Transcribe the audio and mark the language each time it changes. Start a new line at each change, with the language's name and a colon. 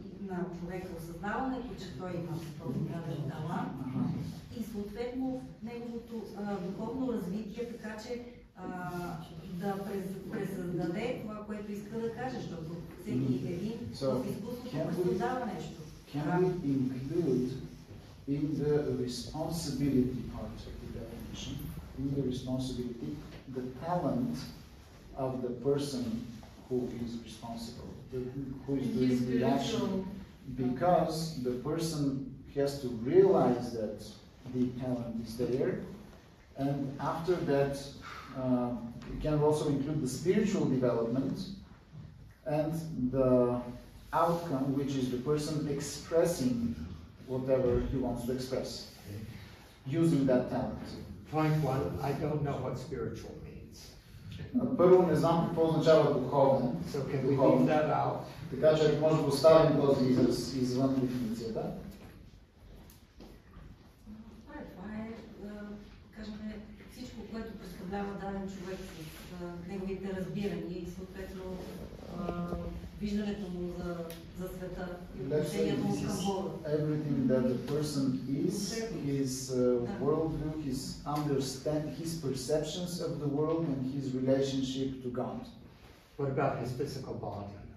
Bulgarian: на човека осъзнаването, че той има този даден талант и съответно неговото духовно развитие, така че да пресъздаде това, което иска да каже, защото всеки един в изкуството пресъздава нещо.
English: Can we include in the responsibility part of the definition, in the responsibility, the talent of the person who is responsible, who is doing the action, because the person has to realize that the talent is there, and after that it can also include the spiritual development and the outcome, which is the person expressing whatever he wants to express, using that talent. Point one, I don't know what spiritual means.
Bulgarian: Първо, не знам какво означава духовен.
English: So can we leave that out?
Bulgarian: Така че може да оставим този израз извън дефиницията. Това е, кажем, всичко, което представлява даден човек с неговите разбирания и съответно виждането му за света и отношението му към Бога.
English: Everything that the person is, his worldview, his perceptions of the world and his relationship to God. What about his physical body?